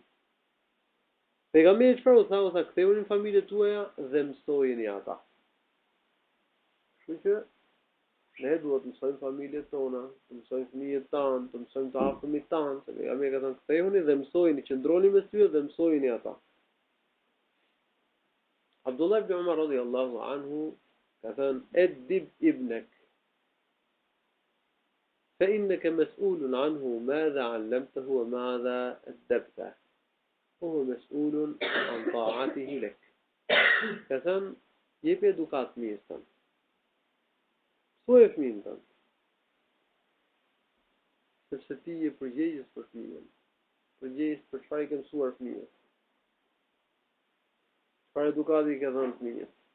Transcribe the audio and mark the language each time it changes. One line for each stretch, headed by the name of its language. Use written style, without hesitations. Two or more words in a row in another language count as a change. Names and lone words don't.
Albanian: Pejgamberi çfarë u tha kthehuni në familjet tuaja dhe mësojini ata. Kështu që ne duhet të mësojmë familjet tona, të mësojmë fëmijët tanë, të mësojmë të afërmit tanë, se pejgamberi ka thënë kthehuni dhe mësojini, qëndroni mes tyre dhe mësojini ata. Abdullah ibn Umar
Arabic: رضي الله عنه
Albanian: ka thënë
Arabic: أدب ابنك فإنك مسؤول عنه ماذا علمته وماذا أدبته وهو مسؤول عن طاعته لك.
Albanian: Ka thënë jep edukat fëmijës tënd. Mësoje fëmijën tënd. Sepse ti je përgjegjës për fëmijën. Përgjegjës për çfarë i ke mësuar fëmijës. Çfarë edukati i ke dhënë fëmijës.